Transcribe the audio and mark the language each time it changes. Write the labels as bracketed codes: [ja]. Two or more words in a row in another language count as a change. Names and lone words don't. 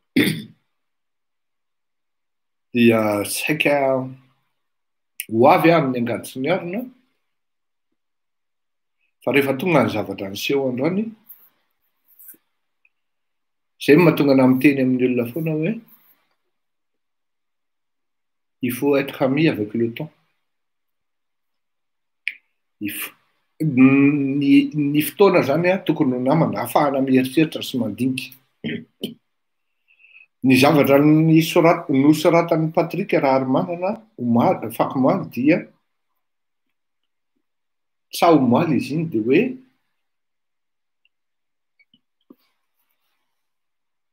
[mg] dia saika ho avy amin'ny angady sy ny arona fa rehefa tonga ny zavatra niseho androany zay mahatonga anahy miteny amin'ny olona foana hoe [fr] il faut être ami avec le temps. [mg] Ny fotoana zany tokony ho namana ahafahana mieritreritra sy mandinika. Ny zavatra nosoratan'ny Patrick Raharmanana fakomaly dia sa omaly izy iny dia hoe